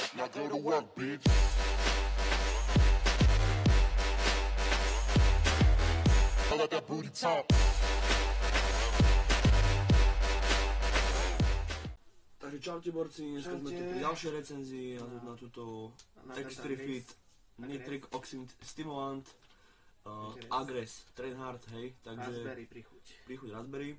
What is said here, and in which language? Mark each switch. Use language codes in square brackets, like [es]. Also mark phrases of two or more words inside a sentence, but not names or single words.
[en] Now go to work, bitch. Let that booty talk. [sk] Takže čaute borci, dneska sme tu pri ďalšej recenzii na túto Extra Fit Nitric Oxide Stimulant Agress Trainhard, hej, takže príchuť raspberry.